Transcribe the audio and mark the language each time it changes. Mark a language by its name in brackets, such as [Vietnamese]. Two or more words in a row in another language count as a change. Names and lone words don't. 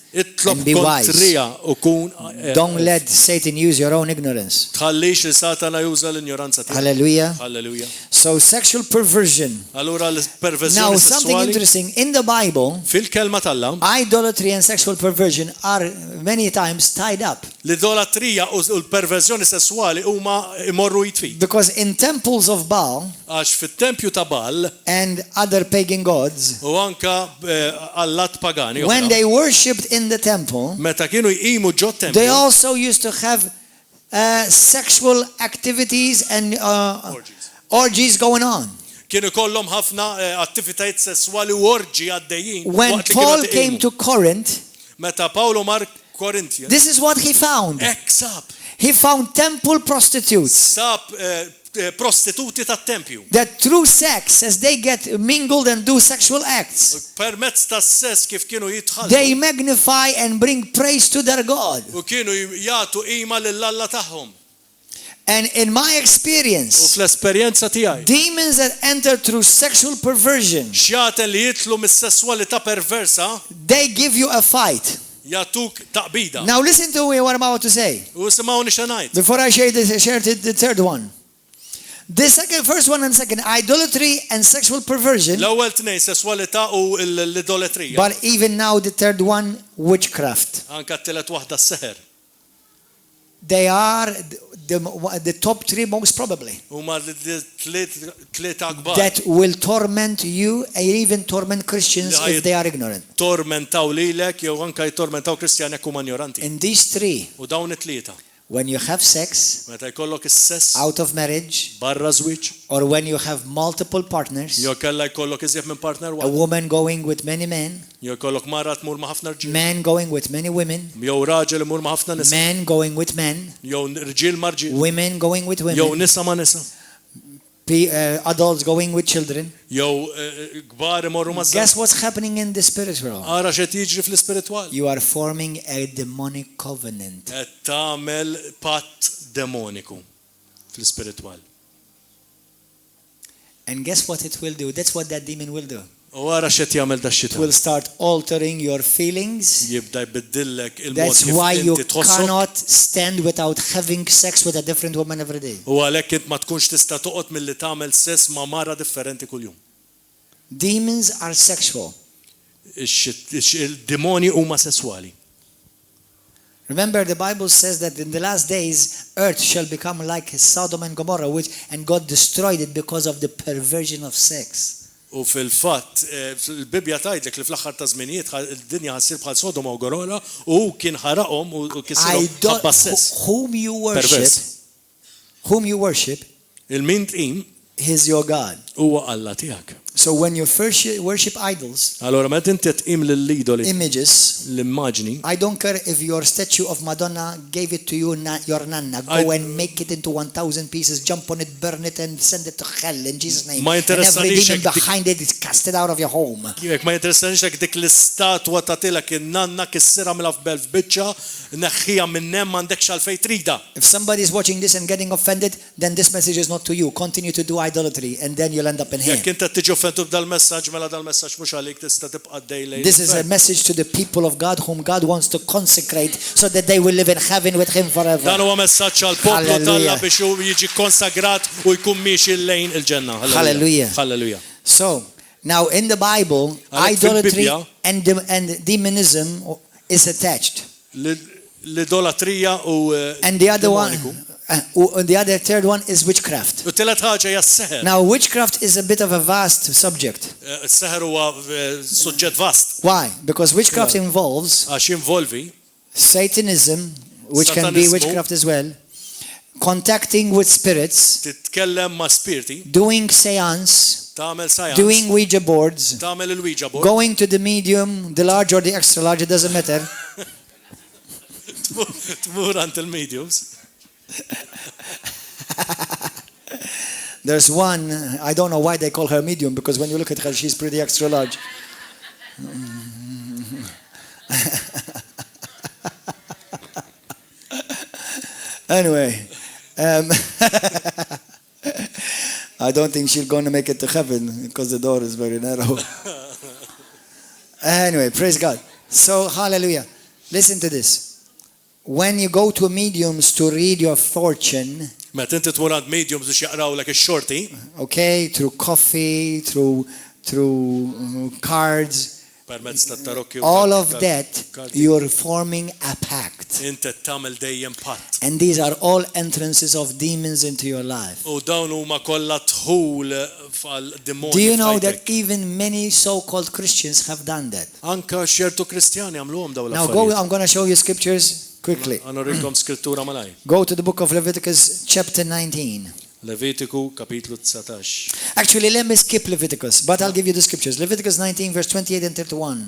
[Maltese] Itlob [English] And be wise. [Maltese] kontrija u kun [English] Don't let Satan use your own ignorance. [Maltese] tħallix li Satana juża l-ignoranza tiegħek. [English] Hallelujah. [Maltese] Halleluja. [English] So sexual perversion. [Maltese] Allura l-perversjoni [English] Now something [Maltese] sessuali [English] interesting. In the Bible, [Maltese] fil-kelma tal-Alla [English] idolatry and sexual perversion are many times tied up. [Maltese] l-idolatrija u l-perversjoni sessuali huma imorru jitfid. [English] Because in temples of Baal [Maltese] Għax fit-tempju ta' Bal [English] and other pagan gods, [Maltese] u anka allat pagani [English] when [Maltese] oħra, [English] they worshipped in the temple, [Maltese] meta kienu jqimu ġo [English] they [Maltese] tempju [English] also used to have sexual activities and orgies going on. [Maltese] kienu kollhom ħafna attivitajiet sessuali u orġi għaddejjin. [English] When [Maltese] waqt li [English] Paul [Maltese] kienu [English] came [Maltese] tiqimu. [English] to Corinth, [Maltese] Meta Pawlu mar Korintja, [English] this is what he found. [Maltese] sab [English] He found temple prostitutes. [Maltese] sab prostituti tat-tempju. [English] That through sex, as they get mingled and do sexual acts, [Maltese] Permezz tas-sess kif kienu jitħallsu. [English] they magnify and bring praise to their God. [Maltese] U kienu jagħtu qima lill-Alla tagħhom. [English] And in my [Maltese] U [English] experience, [Maltese] fl-esperjenza tiegħi. [English] demons that enter through sexual perversion, [Maltese] Xjaten li jitlu mis-sesswalità perversa [English] they give you a fight. [Maltese] jagħtuk taqbida. [English] Now listen to what I'm about to say. [Maltese] U simgħuni xi ngħid. [English] Before I share the third one. The first one and second, idolatry and sexual perversion. [Maltese] L-ewwel tnejn sesswalità u l-idoletrija. [English] But even now the third one, witchcraft. [Maltese] Anka t-tielet waħda s-seħer. [English] They are the top three most probably. [Maltese] Huma tliet akbar. [English] That will torment you and even torment Christians if they are ignorant. [Maltese] Tormentaw lilek jew anka jtormentaw Kristjani jekk huma ignoranti. [English] In these three, [Maltese] U dawn it-tlieta. [English] when you have sex [Maltese] Meta jkollok is-sess [English] out of marriage, [Maltese] barra żwieġ, [English] or when you have multiple partners, [Maltese] jew kellha jkollok iżjed minn partner [English] a [Maltese] waħed, [English] woman going with many men, [Maltese] jew jkollok mara tmur ma' ħafna rġiel, [English] men going with many women, [Maltese] jew raġel imur ma' ħafna nisa, [English] men going with men, [Maltese] jew rġiel ma' rġiel, [English] women going with [Maltese] jew [English] women, [Maltese] nisa ma' nisa, [English] adults going with children. [Maltese] jew kbar imorru ma' żgħar. [English] Guess what's happening in the spiritual? [Maltese] Ara x'qed jiġri fl-ispiritwal. [English] You are forming a demonic covenant. [Maltese] Qed tagħmel patt demoniku fl-ispiritwal. [English] And guess what it will do? That's what that demon will do. [Maltese] U ara x'qed jagħmel [English] It [Maltese] dax-xita. [English] will start altering your feelings. [Maltese] Jibda jbiddillek il-mod [English] That's [Maltese] kif [English] why you [Maltese] inti tħossok. [English] cannot stand without having sex with a different woman every day. [Maltese] U għalhekk int ma tkunx tista' toqgħod milli tagħmel sess ma' mara differenti kuljum. [English] Demons are sexual. [Maltese] Il-demoni huma sesswali. [English] Remember, the Bible says that in the last days, earth shall become like Sodom and Gomorrah, and God destroyed it because of the perversion of sex. [Maltese] U fil-fatt, il-Bibja tgħidlek li fl-aħħar ta' żminijiet id-dinja ħassir bħal Sodoma u Gomorra u kien ħaraqhom u kisirhom ħabba sess. [English] Whom you worship, [Maltese] Il-min tqim [English] is your God. [Maltese] huwa Alla tiegħek. [English] So when you first worship idols, [Maltese] Allora meta inti tqim lill-idoli [English] images, [Maltese] l-immaġni, [English] I don't care if your statue of Madonna gave it to you, your nana. Go and make it into 1,000 pieces, jump on it, burn it, and send it to hell in Jesus' name. [Maltese] Ma [English] And every [Maltese] interessanix [English] demon [Maltese] jekk [English] behind it is casted out of your home. [Maltese] Jek ma jinteressanix jekk dik l-istatwa tagħtilek in-nanna kissirha mill-afbel f'biċċa, neħħija minn hemm m'għandekx għalfejn trida. [English] If somebody is watching this and getting offended, then this message is not to you. Continue to do idolatry, and then you'll end up in hell. [Maltese] Jekk inti tiġi offentu b'dal-messaġġ mela dal-messaġġ mhux għalik tista' tibqa' dejlej. [English] This is a message to the people of God whom God wants to consecrate so that they will live in heaven with Him forever. [Maltese] Dan huwa messaġġ għall poplu [English] Hallelujah. [Maltese] Talla biex hu jiġi konsagrat u jkun miexi lejn il-ġenna. [English] Hallelujah. Hallelujah. So, now in the Bible, [Maltese] Għalhekk [English] idolatry [Maltese] fil-Bibja, [English] and demonism is attached. [Maltese] L-idolatrija u [English] And the other one, [Maltese] demoniku. [English] the other third one is witchcraft. [Maltese] U tielet ħaġa hija s-seħer. [English] Now, witchcraft is a bit of a vast subject. [Maltese] S-seħer huwa suġġett vast [English] Why? Because witchcraft involves [Maltese] għax jinvolvi [English] Satanism, which can be [Maltese] Satanismu. [English] witchcraft as well, contacting with spirits, [Maltese] titkellem ma' spiriti, [English] doing seance, [Maltese] tagħmel science, [English] doing Ouija boards, [Maltese] tagħmel il-Ouija board, [English] going to the medium, the large or the extra large, it doesn't matter. [Maltese] tmur għand il-mediums. [English] There's one, I don't know why they call her medium, because when you look at her, she's pretty extra large. Anyway, I don't think she's going to make it to heaven because the door is very narrow. Anyway, praise God. So, hallelujah. Listen to this. When you go to mediums to read your fortune, [Maltese] Meta inti tmur għand mediums biex jaqrawlek ix-xorti, [English] okay, through coffee, through cards, [Maltese] permezz tat-tarokki u [English] all [Maltese] tal- [English] of [Maltese] tal- [English] that, [Maltese] karti, [English] you're forming a pact. [Maltese] inti tagħmel dejjem patt. [English] And these are all entrances of demons into your life. [Maltese] U dawn huma kollha dħul fal-demonji. [English] Do you know [Maltese] f'ħajtek. [English] that even many so-called Christians have done that? [Maltese] Anka xertu Kristjani għamluhom dawn [English] Now [Maltese] l-affarijiet. [English] I'm going to show you scriptures quickly. [Maltese] Għanurikom skrittura malaj. [English] Go to the book of Leviticus chapter 19. [Maltese] Levitiku kapitlu 19. [English] Actually, let me skip Leviticus, but I'll give you the scriptures. Leviticus 19 verse 28 and 31.